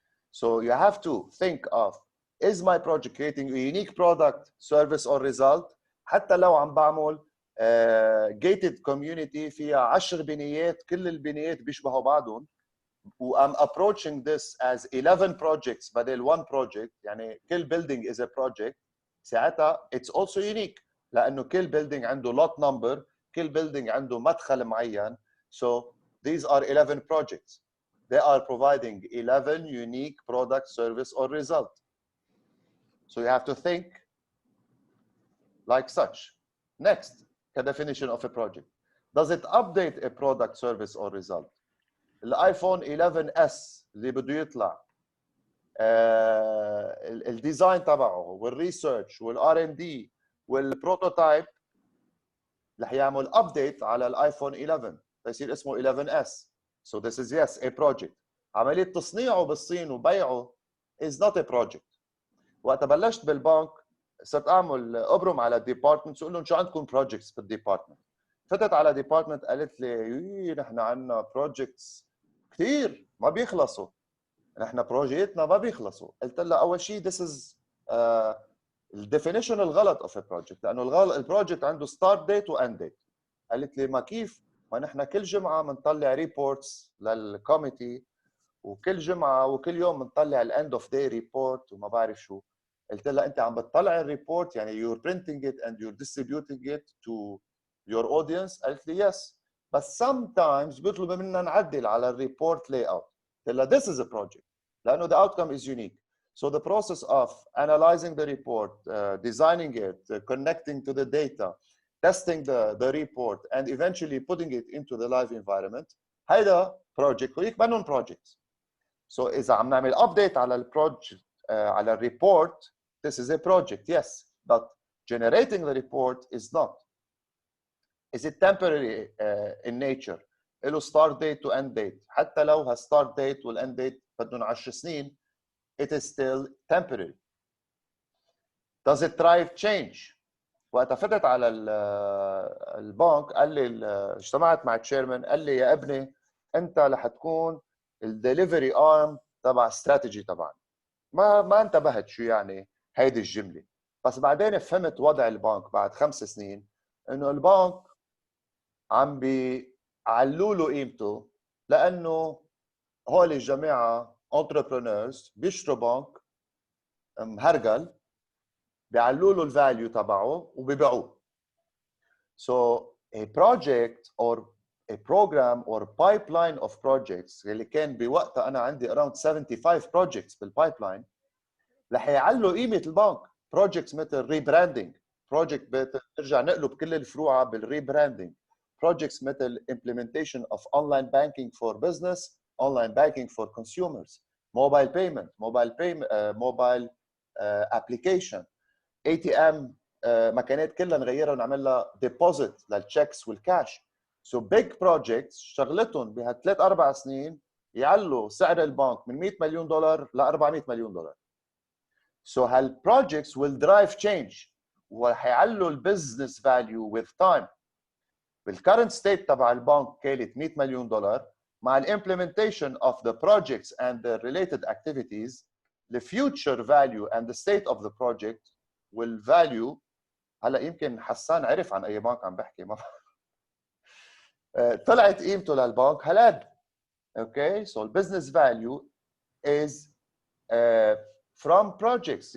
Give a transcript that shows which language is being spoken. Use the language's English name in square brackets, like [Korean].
[English] So you have to think of, is my project creating a unique product, service or result? [Arabic] حتى لو عم بعمل [English] gated community [Arabic] فيها 10 بنايات كل البنايات بيشبهوا بعضهم و [English] I'm approaching this as 11 projects [Arabic] بدل [English] one project [Arabic] يعني كل building [English] is a project [Arabic] ساعتها [English] it's also unique [Arabic] لأنه كل building عنده [English] lot number [Arabic] كل building عنده مدخل معين. [English] So these are 11 projects. They are providing 11 unique product, service, or result. So you have to think like such. Next, the definition of a project. Does it update a product, service, or result? [Arabic] الايفون 11s اللي بده يطلع الديزاين تبعه والريسيرش والار ان دي والبروتوتايب رح يعمل ابديت على الايفون 11 فيصير اسمه 11s. [English] So this is yes a project. [Arabic] عمليه تصنيعه بالصين وبيعه [English] is not a project. [Arabic] وقت بلشت بالبنك صرت اعمل ابرم على الديبارتمنت اقول لهم شو عندكم بروجكتس بالديبارتمنت. فتت على ديبارتمنت قالت لي نحن عندنا بروجكتس كثير ما بيخلصوا. نحن بروجيتنا ما بيخلصوا. قلت لها اول شيء [English] this is [Arabic] الديفينيشن الغلط [English] of a project [Arabic] لانه البروجكت عنده ستارت ديت واند ديت. قالت لي ما كيف؟ ما نحن كل جمعه بنطلع ريبورتس للكوميتي وكل جمعه وكل يوم بنطلع الاند اوف داي ريبورت وما بعرف شو. قلت لها انت عم بتطلع الريبورت يعني [English] you're printing it and you're distributing it to your audience. [Arabic] قالت لي [English] yes [Arabic] بس [English] sometimes [Arabic] بيطلبوا منا نعدل على الريبورت لاي اوت. قلت لها [English] this is a project لانه the outcome is unique. So the process of analyzing the report, designing it, connecting to the data, testing the report and eventually putting it into the live environment [Arabic] هيدا [English] project [Arabic] وهيك منهم [English] projects. So [Arabic] إذا عم نعمل [English] update [Arabic] على البروجكت على الريبورت [English] this is a project yes but generating the report is not. Is it temporary in nature? [Arabic] له [English] start date to end date. [Arabic] حتى لو ها [English] start date وال end date [Arabic] بدهم 10 سنين [English] it is still temporary. Does it drive change? [Arabic] وقت فتت على البنك قال لي اجتمعت مع التشيرمان قال لي يا ابني انت رح تكون الدليفري ارم تبع استراتيجي تبعنا. ما انتبهت شو يعني هيدي الجمله، بس بعدين فهمت وضع البنك بعد 5 سنين انه البنك عم بيعلوا له قيمته، لانه هول الجماعه entrepreneurs بيشتروا بنك مهرجل، بيعلوا له الفاليو تبعه وبيبيعوه. [English] So a project or a program or pipeline of projects [Arabic] اللي كان بوقتها انا عندي [English] around 75 projects [Arabic] بالبايبلاين رح يعلوا قيمه البنك. [English] projects مثل rebranding، project [Arabic] بترجع نقلب كل الفروع بالريبراندنج، [English] projects مثل implementation of online banking for business، online banking for consumers، mobile payment، mobile application، ATM [Arabic] مكانات كلها نغيرها ونعمل لها [English] deposit [Arabic] للتشيكس والكاش. [English] So big projects [Arabic] شغلتهم بهالثلاث 4 سنين يعلوا سعر البنك من $100 مليون ل $400 مليون. [English] So هالprojects will drive change [Arabic] وحيعلوا البزنس فاليو [English] with time. [Arabic] بالcurrent state تبع البنك كانت $100 مليون، [English] مع الimplementation of the projects and the related activities the future value and the state of the project والvalue. [Arabic] هلا يمكن حسان عرف عن اي بنك عم بحكي، ما طلعت قيمته للبنك هالقد. [English] Okay so البزنس value is from projects.